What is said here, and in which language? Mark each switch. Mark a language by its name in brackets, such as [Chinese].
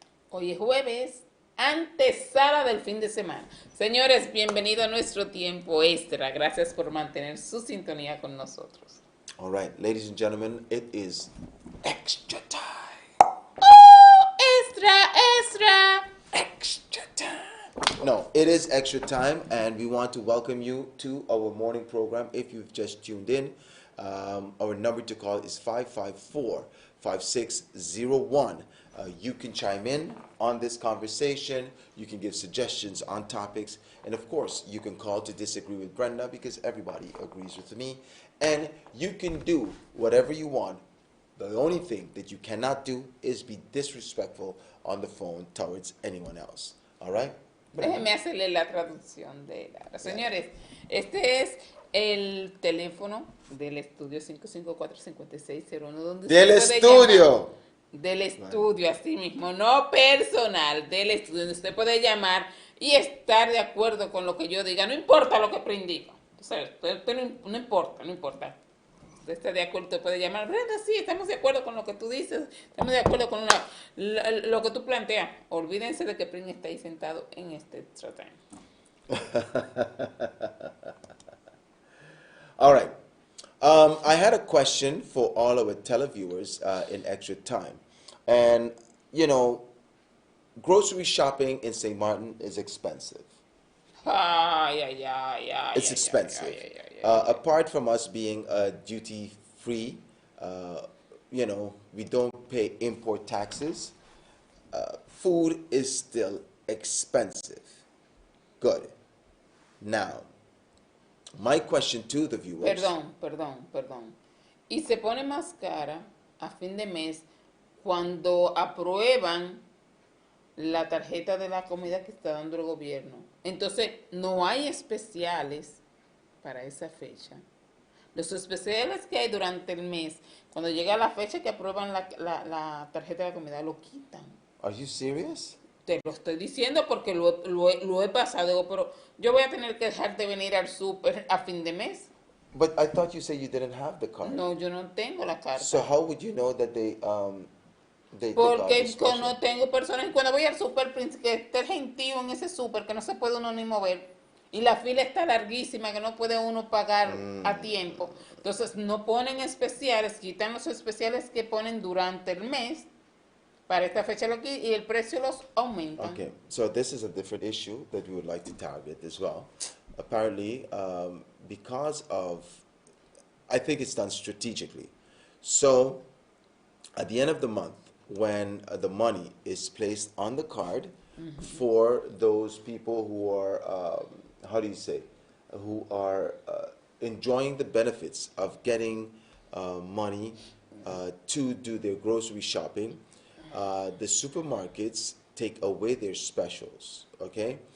[Spanish] Hoy es jueves, antesala del fin de semana. Señores, bienvenido a nuestro tiempo extra. Gracias por mantener su sintonía con nosotros. [English] All right, ladies and gentlemen, it is extra time. Extra, extra. Extra time. No, it is extra time, and we want to welcome you to our morning program. If you've just tuned in, our number to call is 554-5601. You can chime in on this conversation. You can give suggestions on topics. And of course, you can call to disagree with Brenda because everybody agrees with me. And you can do whatever you want. The only thing that you cannot do is be disrespectful on the phone towards anyone else. All right? [Spanish] Déjeme hacerle la traducción de la. Señores, este es el teléfono del estudio 554-5601, donde Del usted puede llamar. estudio. Del estudio, así mismo, no personal, del estudio, donde usted puede llamar y estar de acuerdo con lo que yo diga, no importa lo que prediga. O sea, no importa, no importa. Usted está de acuerdo, usted puede llamar, Brenda, sí, estamos de acuerdo con lo que tú dices, estamos de acuerdo con lo que tú planteas. Olvídense de que Prin está ahí sentado en este extra time. [English] All right. I had a question for all our televiewers in extra time. And, you know, grocery shopping in St. Martin is expensive. It's expensive. Apart from us being duty free, you know, we don't pay import taxes. Food is still expensive. Good. Now, my question to the viewers. [Spanish] Perdón. Y se pone más cara a fin de mes cuando aprueban la tarjeta de la comida que está dando el gobierno. Entonces, no hay especiales para esa fecha. Los especiales que hay durante el mes, cuando llega la fecha que aprueban la tarjeta de la comida, lo quitan. [English] Are you serious? [Spanish] Te lo estoy diciendo porque lo he pasado. Digo, pero yo voy a tener que dejar de venir al súper a fin de mes. [English] But I thought you said you didn't have the card. [Spanish] No, yo no tengo la carta. [English] So how would you know that they [Spanish] Porque no tengo personas. Cuando voy al súper, que esté el gentío en ese súper, que no se puede uno ni mover. Y la fila está larguísima, que no puede uno pagar a tiempo. Entonces, no ponen especiales, quitan los especiales que ponen durante el mes. Para esta fecha y el precio los aumenta. [English] Okay, so this is a different issue that we would like to target as well. Apparently, because of, I think it's done strategically. So, at the end of the month, when the money is placed on the card for those people who are, how do you say, who are enjoying the benefits of getting money to do their grocery shopping, the supermarkets take away their specials, okay?